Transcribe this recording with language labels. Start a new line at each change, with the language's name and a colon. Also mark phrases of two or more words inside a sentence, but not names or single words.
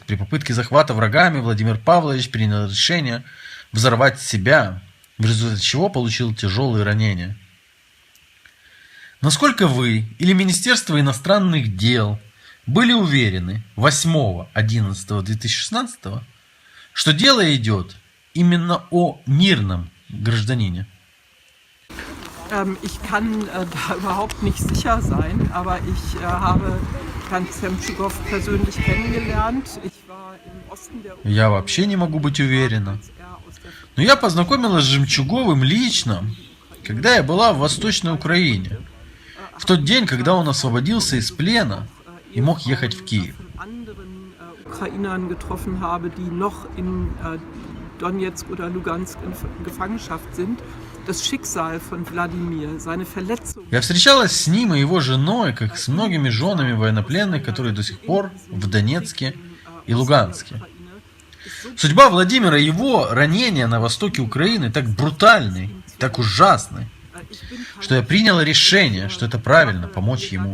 Russian: При попытке захвата врагами Владимир Павлович принял решение взорвать себя, в результате чего получил тяжелые ранения. Насколько вы или Министерство иностранных дел были уверены 8.11.2016, что дело идет именно о мирном гражданине?
German: Ich kann da überhaupt nicht sicher sein, aber ich habe Herrn Zemtschugov persönlich kennengelernt. Ich war im Osten der Ukraine.
Russian: Я вообще не могу быть уверена. Но я познакомилась с Жемчуговым лично, когда я была в Восточной Украине. В тот день, когда он освободился из плена и мог ехать в Киев.
German: Ukrainern getroffen habe, die noch in Donetsk oder Lugansk in Gefangenschaft sind. Das Schicksal von Wladimir, seine Verletzung.
Russian: Я встречалась с ним и его женой, как с многими женами военнопленных, которые до сих пор в Донецке и Луганске. Судьба Владимира и его ранения на востоке Украины так брутальны, так ужасны, что я приняла решение, что это правильно помочь ему.